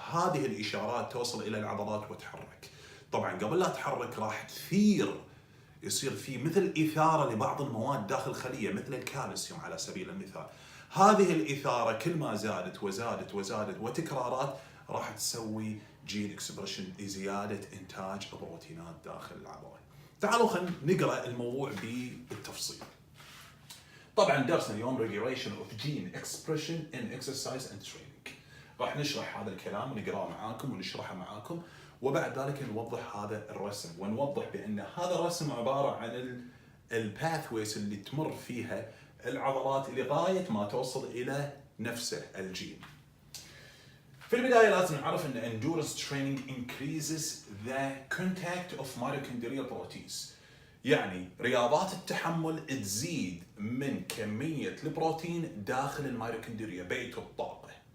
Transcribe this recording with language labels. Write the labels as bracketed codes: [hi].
[ar] هذه الإشارات توصل إلى العضلات وتحرك. طبعا قبل لا تحرك راح تثير، يصير في مثل إثارة لبعض المواد داخل الخلية مثل الكالسيوم على سبيل المثال. هذه الإثارة كل ما زادت وزادت وزادت وتكرارات راح تسوي جين اكسبريشن لزيادة إنتاج بروتينات داخل العضلة. تعالوا خلينا نقرأ الموضوع بالتفصيل. [en] طبعا درسنا اليوم regulation of gene expression in exercise and training. [ar] راح نشرح هذا الكلام ونقرأه معاكم ونشرحه معاكم، وبعد ذلك نوضح هذا الرسم، ونوضح بأن هذا الرسم عبارة عن الباثويز اللي تمر فيها العضلات لغاية ما توصل إلى نفسه الجين. [en] في البداية لازم نعرف أن endurance training increases the contact of mitochondrial proteins. [ar] يعني رياضات التحمل تزيد من كمية البروتين داخل الميتوكوندريا، بيت الطاقة.